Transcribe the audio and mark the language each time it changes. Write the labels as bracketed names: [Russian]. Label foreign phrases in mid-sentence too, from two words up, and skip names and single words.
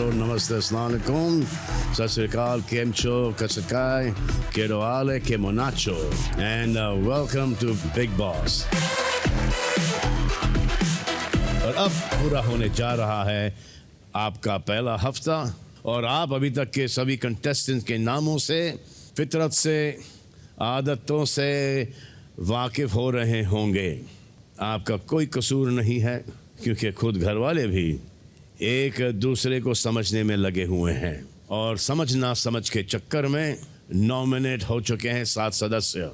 [Hindi] namaste, [Arabic] assalamualaikum, [Punjabi] ਸਤ ਸ੍ਰੀ ਅਕਾਲ, [Gujarati] કેમ છો, [Arabic] kasakai, keroale, kemonacho, [English] and welcome to Big Boss. [Hindi] और अब पूरा होने जा रहा है आपका पहला हफ्ता और आप अभी तक के सभी कंटेस्टेंट्स के नामों से, फितरत से, आदतों से वाकिफ हो रहे होंगे। आपका कोई कसूर नहीं है क्योंकि खुद घर वाले भी एक दूसरे को समझने में लगे हुए हैं और समझ ना समझ के चक्कर में नॉमिनेट हो चुके हैं 7 सदस्य।